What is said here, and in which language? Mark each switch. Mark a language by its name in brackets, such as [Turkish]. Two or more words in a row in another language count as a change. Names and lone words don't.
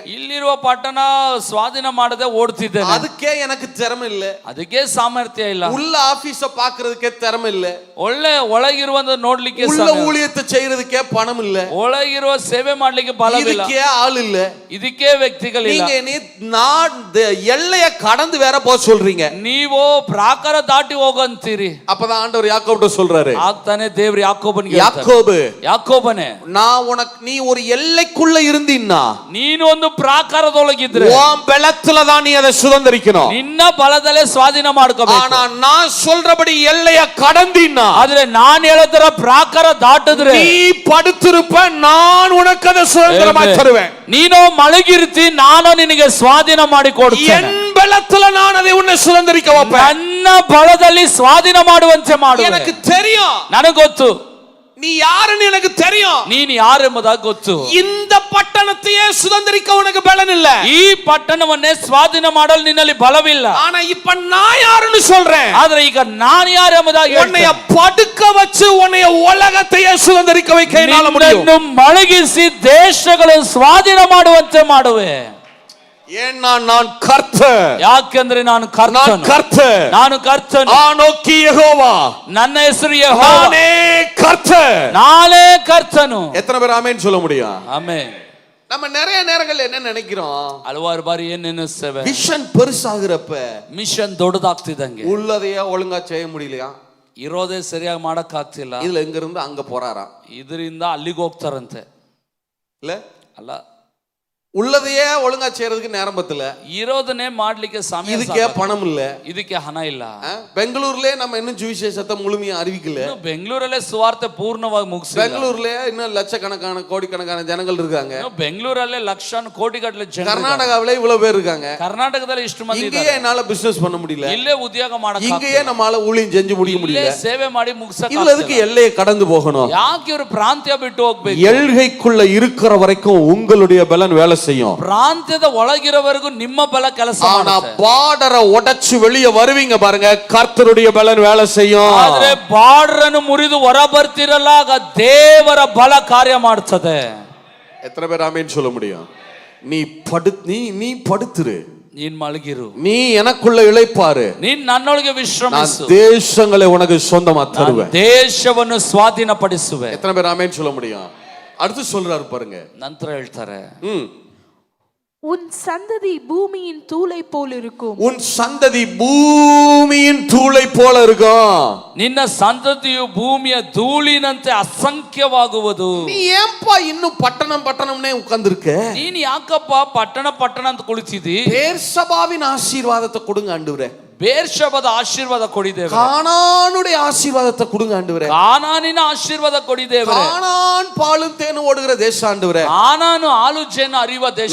[Kannada] ಇಲ್ಲಿರುವ ಪಟ್ಟಣ ಸ್ವಾಧೀನ ಮಾಡದೆ ಓಡ್ತಿದ್ದೇನೆ. [Tamil] அதுக்கே எனக்கு திறமை இல்ல. [Kannada] ಅದಕ್ಕೆ ಸಾಮರ್ಥ್ಯ ಇಲ್ಲ. [Tamil] உள்ள ஆபீஸ பாக்குறதுக்கே திறமை இல்ல. [Kannada] ಒಳ್ಳೆ ಒಳಗಿರುವಂತ ನೋಡ್ಲಿಕ್ಕೆ, [Tamil] உள்ள ஊழியத்தை செய்யறதுக்கே பணம் இல்ல. [Kannada] ಒಳಗಿರುವ ಸೇವೆ ಮಾಡ್ಲಿಕ್ಕೆ ಬಲವಿಲ್ಲ. [Tamil] ಇದಕ್ಕೆ ஆள் இல்ல. [Kannada] ಇದಕ್ಕೆ ವ್ಯಕ್ತಿಗಳಿಲ್ಲ. [Tamil] நீங்க எல்லைய கடந்து வேற போக சொல்றீங்க. [Kannada] ನೀವು ಪ್ರಾಕಾರ ದಾಟಿ ಹೋಗಂತೀರಿ. [Tamil] அப்பதான் ஆண்டவர் யாக்கோபுட்ட சொல்றாரு. [Kannada] ಆಗ್ತಾನೆ ದೇವ್ರು ಯಾಕೋಬನಿಗೆ, [Tamil] யாக்கோபு, [Kannada] ಯಾಕೋಬನೇ, [Tamil] நான் நீ ஒரு எல்லைக்குள்ள இருந்தீன்னா, [Kannada] ನೀನು ಒಂದು ಪ್ರಾಕಾರದೊಳಗಿದ್ರೆ [Tamil] உன் பலத்துல தான் நீ அதை சுதந்தரிக்கணும். [Kannada] ನಿನ್ನ ಬಲದಲ್ಲೇ ಸ್ವಾಧೀನ ಮಾಡ್ಕೋಬೇಕು. [Tamil] ஆனா நான் சொல்றபடி எல்லைய கடந்தீன்னா, [Kannada] ಆದ್ರೆ ನಾನು ಹೇಳೋದರ ಪ್ರಾಕಾರ ದಾಟಿದ್ರೆ [Tamil] நீ படுத்திருப்ப, நான் உனக்கு அதை சுதந்திரமாய் தருவேன். [Kannada] ನೀನು ಮಲಗಿರ್ತಿ, ನಾನು ನಿನಗೆ ಸ್ವಾಧೀನ ಮಾಡಿ ಕೊಡ್ತೇನೆ. [Tamil] என் பலத்துல நான் அதை உன்னை சுதந்தரிக்க வைப்பேன். [Kannada] ನನ್ನ ಬಲದಲ್ಲಿ ಸ್ವಾಧೀನ ಮಾಡುವಂತೆ ಮಾಡುವೆ. [Tamil] எனக்கு தெரியும் [Kannada] ನನಗೆ ಗೊತ್ತು [Tamil] நீ யாருன்னு, எனக்கு தெரியும் [Kannada] ನೀನು ಯಾರೆಂಬುದಾಗಿ ಗೊತ್ತು. [Tamil] இந்த பட்டணத்தையே சுதந்தரிக்க உனக்கு பலன் இல்ல. [Kannada] ಈ ಪಟ್ಟಣವನ್ನೇ ಸ್ವಾಧೀನ ಮಾಡಲು ನಿನ್ನಲ್ಲಿ ಬಲವಿಲ್ಲ. [Tamil] ஆனா இப்ப நான் யாருன்னு சொல்றேன். [Kannada] ಆದ್ರೆ ಈಗ ನಾನು ಯಾರೆಂಬುದಾಗಿ [Tamil] உன்னைய படுக்க வச்சு உன்னைய உலகத்தையே சுதந்தரிக்க வைக்க என்னால முடியும். [Kannada] ನಿನ್ನನ್ನು ಮಲಗಿಸಿ ದೇಶಗಳನ್ನು ಸ್ವಾಧೀನ ಮಾಡುವಂತೆ ಮಾಡುವೆ. [Tamil] ஏன்னா நான் கர்த்தர். [Kannada] ಯಾಕೆಂದ್ರೆ ನಾನು [Tamil] கர்த்தர். [Kannada] ನಾನು ಕರ್ತನು. [Hebrew] ஆனோக்கி யெகோவா. [Kannada] ನನ್ನ ಹೆಸರು ಯೆಹೋವ. [Tamil] நானே கர்த்தர். [Kannada] ನಾನೇ ಕರ್ತನು. [Tamil] எத்தனை பேர் ஆமென் சொல்ல முடியும்? [Kannada] ಆಮೆನ್. [Tamil] நம்ம நிறைய நேரங்கள் என்ன நினைக்கிறோம்? [Kannada] ಹಲವಾರು ಬಾರಿ ಏನ್ ನೆನೆಸ್ತೇವೆ, [Tamil] விஷன் பெருசாகிறப்ப [Kannada] ಮಿಷನ್ ದೊಡ್ಡದಾಗ್ತಿದಂಗೆ [Tamil] உள்ளதையே ஒழுங்கா செய்ய முடியலையா, [Kannada] ಇರೋದೇ ಸರಿಯಾಗಿ ಮಾಡಕ್ ಆಗ್ತಿಲ್ಲ, [Tamil] இதுல எங்க இருந்து அங்க போறாராம், [Kannada] ಇದರಿಂದ ಅಲ್ಲಿಗೆ ಹೋಗ್ತಾರಂತೆ. [Tamil] இல்ல [Kannada] ಅಲ್ಲ, [Tamil] உள்ளதையே ஒழுங்கா செய்யறதுக்கு நேரம் பத்தல, [Kannada] ಇರೋದನ್ನೇ ಮಾಡ್ಲಿಕ್ಕೆ ಸಮಯ, [Tamil] இதுக்கே பணம் இல்ல, [Kannada] ಇದಕ್ಕೆ ಹಣ ಇಲ್ಲ. [Tamil] பெங்களூர்லயே நம்ம இன்னும் சுவிசேஷத்தை முழுமையா அறிவிக்கல, [Kannada] ಬೆಂಗಳೂರಲ್ಲೇ ಸುವಾರ್ತೆ ಪೂರ್ಣವಾಗಿ ಮುಗಿಸಿಲ್ಲ. [Tamil] பெங்களூர்லயே இன்னும் லட்சக்கணக்கான கோடிக்கணக்கான ஜனங்கள் இருக்காங்க, [Kannada] ಬೆಂಗಳೂರಲ್ಲೇ ಲಕ್ಷ ಕೋಟಿಗಟ್ಟಲೆ ಜನ, [Tamil] கர்நாடகாவிலே இவ்வளவு பேர் இருக்காங்க, [Kannada] ಕರ್ನಾಟಕದಲ್ಲಿ ಇಷ್ಟು ಮಂದಿ [Tamil] இங்கேயே [Kannada] ಇದ್ದಾರೆ. [Tamil] என்னால பிசினஸ் பண்ண முடியல, [Kannada] ಇಲ್ಲೇ ಉದ್ಯೋಗ ಮಾಡಕ್ಕೆ, [Tamil] இங்கேயே நம்மால ஊழியம் செஞ்சு முடிக்க முடியல, [Kannada] ಸೇವೆ ಮಾಡಿ ಮುಗಿಸಕ್ಕೆ, [Tamil] இதுல எதுக்கு எல்லையை கடந்து போகணும்? [Kannada] ಯಾಕೆ ಇವರು ಪ್ರಾಂತ್ಯ ಬಿಟ್ಟು ಹೋಗ್ಬೇಕು? [Tamil] எல்கைக்குள்ள இருக்கிற வரைக்கும் உங்களுடைய பலன் வேலை செய்யும். [Kannada] ಪ್ರಾಂತ್ಯದ ಒಳಗಿರೋವರೆಗೂ ನಿಮ್ಮ ಬಲ ಕೆಲಸ [Tamil] ஆனா [Kannada] ಮಾಡುತ್ತೆ. [Tamil] பார்டரை உடைச்சு வெளியே வருவீங்க பாருங்க, கர்த்தருடைய பலன் வேலை செய்யும். [Kannada] ಆದ್ರೆ ಬಾರ್ಡರ್ ಅನ್ನು ಮುರಿದು ಹೊರ ಬರ್ತಿರಲ್ಲ, ಆಗ ದೇವರ ಬಲ ಕಾರ್ಯ ಮಾಡ್ತದೆ. [Tamil] எத்தனை பேர் ஆமென் சொல்ல முடியும்? நீ படுத்துரு, [Kannada] ನೀನ್ ಮಲಗಿರು, [Tamil] நீ எனக்குள்ள இளைப்பாரு, [Kannada] ನೀನ್ ನನ್ನೊಳಗೆ [Tamil] நான் [Kannada] ವಿಶ್ರಮಿಸು, [Tamil] தேசங்களை உனக்கு சொந்தமா தருவேன். [Kannada] ದೇಶವನ್ನು ಸ್ವಾಧೀನಪಡಿಸುವೆ. [Tamil] எத்தனை பேர் ஆமென் சொல்ல முடியும்? அடுத்து சொல்றாரு பாருங்க, [Kannada] ನಂತರ ಹೇಳ್ತಾರೆ, [Tamil] உன் சந்ததி பூமியின் தூளை போல் இருக்கும். உன் சந்ததி பூமியின் தூளை போல இருக்கும். [Kannada] ನಿನ್ನ ಸಂತತಿಯು ಭೂಮಿಯ ಧೂಳಿನಂತೆ ಅಸಂಖ್ಯವಾಗುವುದು. [Tamil] நீ ஏன்பா இன்னும் பட்டணம்னே உட்கார்ந்திருக்க? [Kannada] ನೀನ್ ಯಾಕಪ್ಪ ಪಟ್ಟಣ ಅಂತ ಕುಳಿತಿದಿ? [Tamil] பேர்சபாவின் ஆசீர்வாதத்தை கொடுங்க ஆண்டவரே, [Kannada] ಬೇರ್ಷೆಬದ ಆಶೀರ್ವಾದ ಕೊಡಿದ್ದೇವೆ, [Tamil] கானானுடைய ஆசீர்வாதத்தை கொடுங்க ஆண்டவரே, [Kannada] ಕಾನಾನಿನ ಆಶೀರ್ವಾದ ಕೊಡಿದ್ದೇವೆ, [Tamil] கானான் பாலும் தேனும் ஓடுகிற தேசம் ஆண்டவரே, [Kannada] ಕಾನಾನು ಹಾಲು ಜೇನು ಹರಿಯುವ ದೇಶ.